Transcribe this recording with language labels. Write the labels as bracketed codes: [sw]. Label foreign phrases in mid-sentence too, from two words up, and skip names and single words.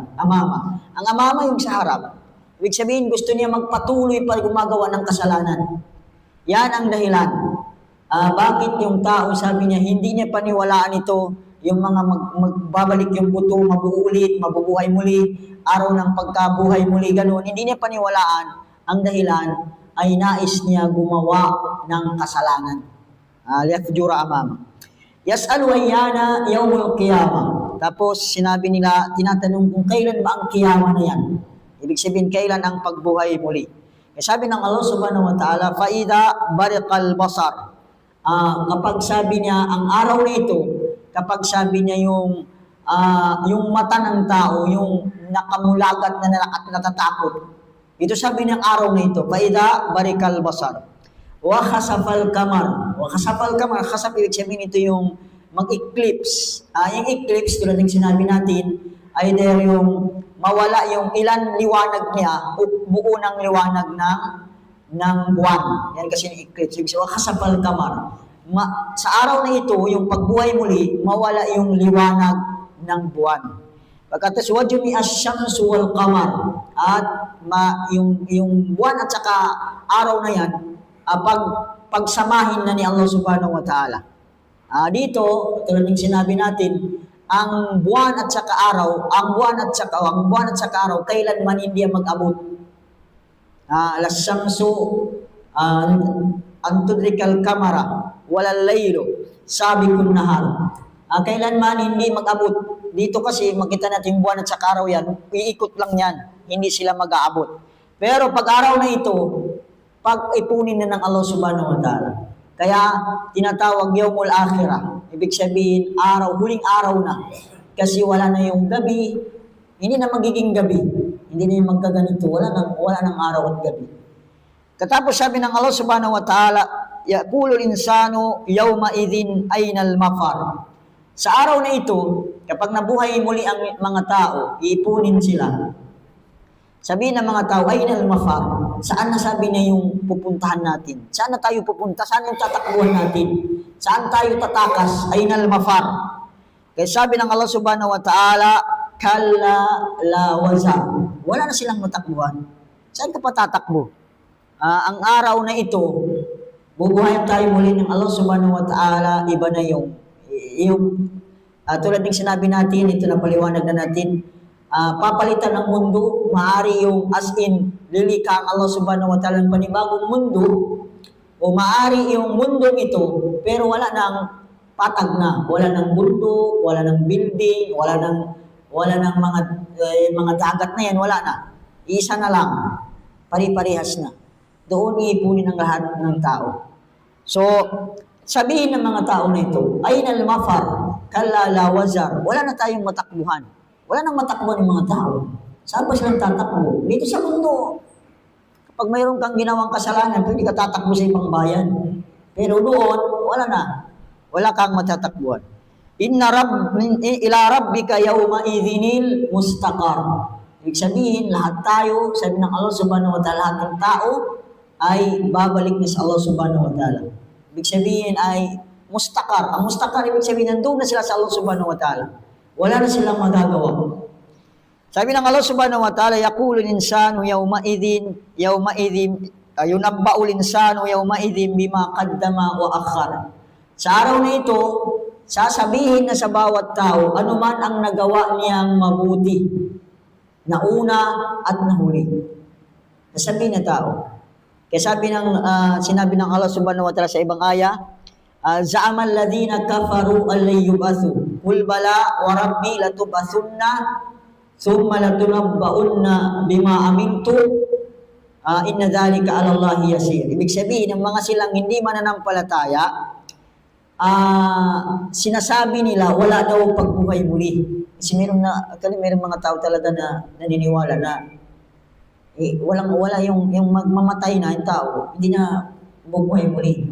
[tl] Amama. Ang amama yung sa harap. Ibig sabihin, gusto niya magpatuloy pa gumagawa ng kasalanan. Yan ang dahilan. Bakit yung tao, sabi niya, hindi niya paniwalaan ito, yung mga magbabalik yung buto, mabuulit, mabubuhay muli, araw ng pagkabuhay muli, ganun. Hindi niya paniwalaan. Ang dahilan ay nais niya gumawa ng kasalanan. [ar] ليفجر أمامه. يسأل أيان يوم القيامة. [tl] Tapos sinabi nila, tinatanong kung kailan ba ang kiyama na yan. Ibig sabihin, kailan ang pagbuhay muli. Sabi ng [ar] الله سبحانه وتعالى, فَإِذَا بَرِقَ الْبَصَرِ. [tl] Kapag sabi niya, ang araw na ito, kapag sabi niya yung mata ng tao, yung nakamulagat na natatakot. Ito sabi niyang araw na ito, [ar] فَإِذَا بَرِقَ الْبَصَرِ. وَخَسَفَ الْقَمَرِ. وَخَسَفَ الْقَمَرِ. [tl] Khasaf, ibig sabihin ito yung mag-eclipse. Yung eclipse, tulad ng sinabi natin, ay there yung mawala yung ilan liwanag niya, buo ng liwanag ng buwan. Yan kasi yung eclipse. Ibig sabihin, [ar] خسف القمر. [tl] Sa araw na ito, yung pagbuhay muli, mawala yung liwanag ng buwan. Pagkatas, [ar] وجمع الشمس والقمر. [tl] At yung buwan at saka araw na yan, pagsamahin na ni [ar] الله سبحانه وتعالى. [tl] Dito, tulad ng sinabi natin, ang buwan at saka araw, ang buwan at saka araw, kailanman hindi mag-abot. [ar] لا الشمس أن تدرك القمر ولا الليل سابق النهار. [tl] Kailanman hindi mag-abot. Dito kasi, makita natin yung buwan at saka araw yan, iikot lang yan, hindi sila mag-aabot. Pero pag araw na ito, pag-ipunin na ng [ar] الله سبحانه وتعالى. [tl] Kaya tinatawag [ar] يوم الآخرة. [tl] Ibig sabihin, huling araw na. Kasi wala na yung gabi, hindi na magiging gabi. Hindi na yung magkaganito, wala nang araw at gabi. Katapos sabi ng [ar] الله سبحانه وتعالى يقول الإنسان يومئذ أين المفر. [tl] Sa araw na ito, kapag nabuhay muli ang mga tao, iipunin sila. Sabihin ng mga tao, [ar] أين المفر. [tl] Saan na sabi niya yung pupuntahan natin? Saan na tayo pupunta? Saan yung tatakbuhan natin? Saan tayo tatakas? [ar] أين المفر. [tl] Kaya sabi ng [ar] الله سبحانه وتعالى كلا لا وزر. [tl] Wala na silang matakbuhan. Saan ka pa tatakbo? Ang araw na ito, bubuhayin tayo muli ng [ar] الله سبحانه وتعالى, [tl] iba na yung tulad ng sinabi natin, ito na paliwanag na natin, papalitan ng mundo, maaari yung as in, lilika ang [ar] الله سبحانه وتعالى [tl] ng panibagong mundo, o maaari yung mundong ito, pero wala nang patag na, wala nang mundo, wala nang building, wala nang mga dagat na yan, wala na. Isa na lang, pari-parihas na. Doon iipunin ng lahat ng tao. So, sabihin ng mga tao na ito, [ar] أين المفر كلا لا وزر, [tl] wala na tayong matakbuhan. Wala nang matakbuhan ng mga tao. Saan ba silang tatakbo? Dito sa mundo. Kapag mayroon kang ginawang kasalanan, pwede ka tatakbo sa ibang bayan. Pero doon, wala na. Wala kang matatakbuhan. [ar] إلى ربك يومئذ المستقر. [tl] Ibig sabihin, lahat tayo, sabi ng [ar] الله سبحانه وتعالى, [tl] lahat ng tao ay babalik na sa [ar] الله سبحانه وتعالى. [tl] Ibig sabihin ay mustaqar. Ang mustaqar, ibig sabihin, nandun na sila sa [ar] الله سبحانه وتعالى. [tl] Wala na silang magagawa. Sabi ng [ar] الله سبحانه وتعالى يقول الإنسان يومئذ ينبأ الإنسان يومئذ بما قدم وأخر. [tl] Sa araw na ito, sasabihin na sa bawat tao, anuman ang nagawa niyang mabuti, nauna at nahuli. Sasabihin na tao. Kaya sinabi ng [ar] الله سبحانه وتعالى [tl] sa ibang aya, [ar] زعم الذين كفروا أن لن يبعثوا قل بلى وربي لتبعثن ثم لتنبؤن بما عملتم إن ذلك على الله يسير. [tl] Ibig sabihin ng mga silang hindi mananampalataya, sinasabi nila wala daw pagbuhay muli. Kasi meron mga tao talaga na naniniwala na wala yung magmamatay na yung tao, hindi na bubuhay muli.